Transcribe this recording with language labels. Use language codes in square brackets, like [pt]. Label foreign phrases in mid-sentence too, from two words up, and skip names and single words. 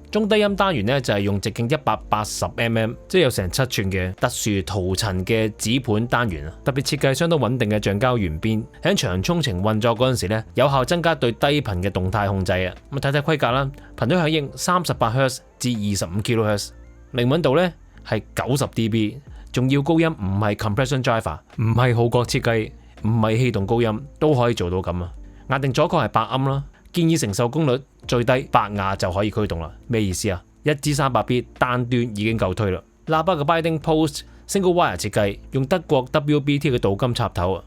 [yue] 中低音單元咧就係用直徑180mm，即係有成7寸嘅特殊塗層嘅指盤單元啊！特別設計相當穩定嘅橡膠圓邊，喺長衝程運作嗰陣時咧，有效增加對低頻嘅動態控制啊！咁睇睇規格啦，頻率響應38Hz 至25 kHz， 靈敏度咧係90 dB， 仲要高音唔係 [en] compression driver， [yue] 唔係號角設計，唔係氣動高音都可以做到咁啊！壓定阻抗係8鵪啦，建議承受功率最低8瓦就可以驅動啦。咩意思啊？1支 300B 單端已經夠推啦。喇叭嘅 [en] Binding Post Single Wire [yue] 設計，用德國 WBT 嘅鍍金插頭啊。